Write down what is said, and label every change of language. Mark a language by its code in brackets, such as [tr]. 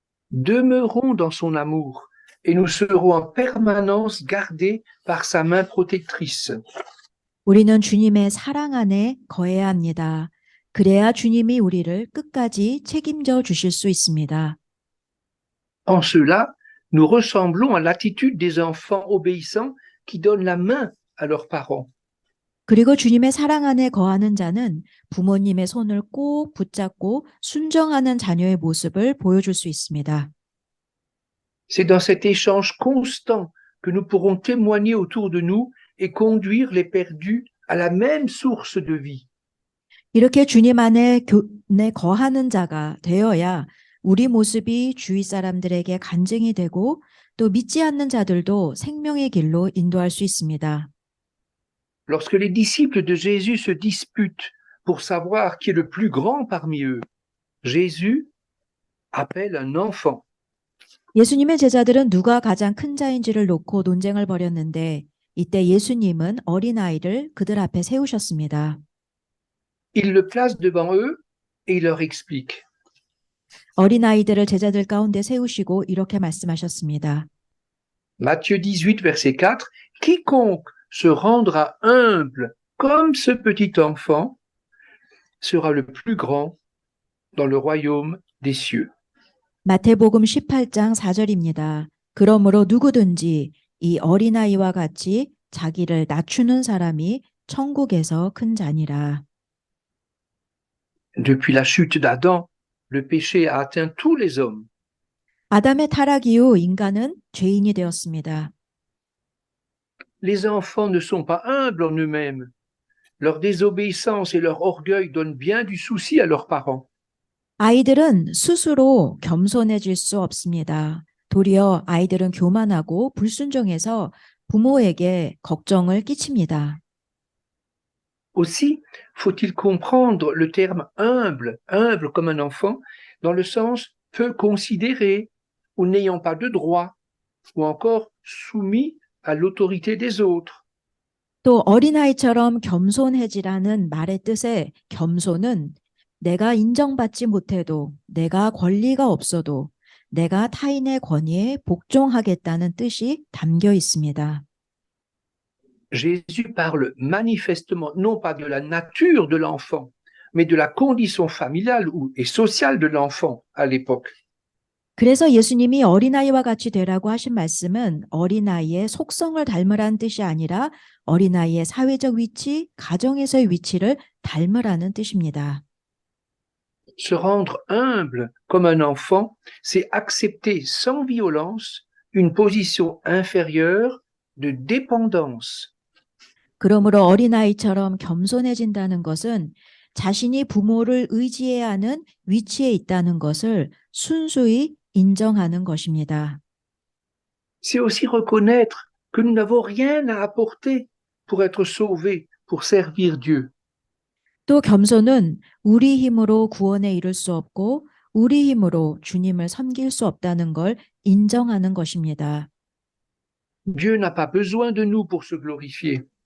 [fr] Demeurons dans son amour et nous serons en permanence gardés par sa main protectrice. [ko] 우리는 주님의 사랑 안에 거해야 합니다. 그래야 주님이 우리를 끝까지 책임져 주실 수 있습니다. [fr] En cela, nous ressemblons à l'attitude des enfants obéissants qui donnent la main à leurs parents. [ko] 그리고 주님의 사랑 안에 거하는 자는 부모님의 손을 꼭 붙잡고 순정하는 자녀의 모습을 보여줄 수 있습니다. [fr] C'est dans cet échange constant que nous pourrons témoigner autour de nous et conduire les perdus à la même source de vie. [ko] 이렇게 주님 안에 거하는 자가 되어야 우리 모습이 주위 사람들에게 간증이 되고 또 믿지 않는 자들도 생명의 길로 인도할 수 있습니다. [fr] Lorsque les disciples de Jésus se disputent pour savoir qui est le plus grand parmi eux, Jésus appelle un enfant. [ko] 예수님의 제자들은 누가 가장 큰 자인지를 놓고 논쟁을 벌였는데 이때 예수님은 어린아이를 그들 앞에 세우셨습니다. [fr] Il le place devant eux et il leur explique. [ko] 어린아이들을 제자들 가운데 세우시고 이렇게 말씀하셨습니다. [fr] Matthieu 18, verset 4, quiconque se rendra humble comme ce petit enfant sera le plus grand dans le royaume des cieux. [ko] 마태복음 18장 4절입니다. 그러므로 누구든지 이 어린아이와 같이 자기를 낮추는 사람이 천국에서 큰 자니라. [fr] Depuis la chute d'Adam, le péché a atteint tous les hommes. [ko] 아담의 타락 이후 인간은 죄인이 되었습니다. [fr] Les enfants ne sont pas humbles en eux-mêmes. Leur désobéissance et leur orgueil donnent bien du souci à leurs parents. [ko] 아이들은 스스로 겸손해질 수 없습니다. 도리어 아이들은 교만하고 불순종해서 부모에게 걱정을 끼칩니다. [fr] Aussi, faut-il comprendre le terme humble, humble comme un enfant, dans le sens peu considéré ou n'ayant pas de droit, ou encore soumis à l'autorité des autres. [ko] 또 어린아이처럼 겸손해지라는 말의 뜻의 겸손은 내가 인정받지 못해도 내가 권리가 없어도 내가 타인의 권위에 복종하겠다는 뜻이 담겨 있습니다. [fr] Jésus parle manifestement non pas de la nature de l'enfant, mais de la condition familiale et sociale de l'enfant à l'époque. [ko] 그래서 예수님이 어린아이와 같이 되라고 하신 말씀은 어린아이의 속성을 닮으라는 뜻이 아니라 어린아이의 사회적 위치, 가정에서의 위치를 닮으라는 뜻입니다. [fr] Se rendre humble comme un enfant, c'est accepter sans violence une position inférieure de dépendance. [ko] 그러므로 어린아이처럼 겸손해진다는 것은 자신이 부모를 의지해야 하는 위치에 있다는 것을 순수히 인정하는 것입니다. [fr] C'est aussi reconnaître que nous n'avons rien à apporter pour être sauvés, pour servir Dieu. [ko] 또 겸손은 우리 힘으로 구원에 이를 수 없고 우리 힘으로 주님을 섬길 수 없다는 걸 인정하는 것입니다. [fr] Dieu n'a pas besoin de nous pour se glorifier.